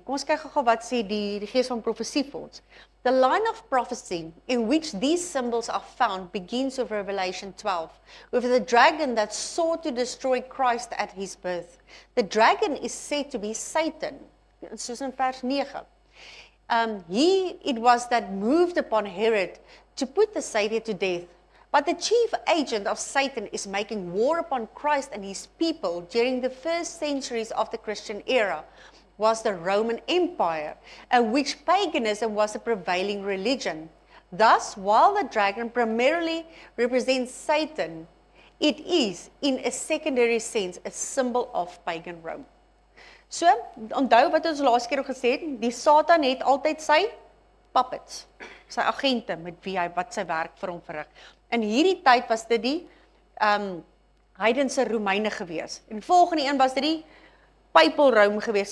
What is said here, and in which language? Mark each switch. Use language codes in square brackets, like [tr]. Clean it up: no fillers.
[af] Kom ons kyk gou wat sê die gees van profesie vir ons. [en] The line of prophecy in which these symbols are found begins with Revelation 12, with the dragon that sought to destroy Christ at his birth. The dragon is said to be Satan, [af] soos in vers 9. [en] It was that moved upon Herod to put the Savior to death. But the chief agent of Satan is making war upon Christ and his people during the first centuries of the Christian era was the Roman Empire, in which paganism was the prevailing religion. Thus, while the dragon primarily represents Satan, it is, in a secondary sense, a symbol of pagan Rome. [af] So, onthou wat ons laas keer ook gesê het, die Satan het altyd sy puppets, sy agente met wie hy wat sy werk vir hom verrig. In hierdie tyd was dit die heidense Romeine gewees. En volgende een was dit die Papal Rome gewees.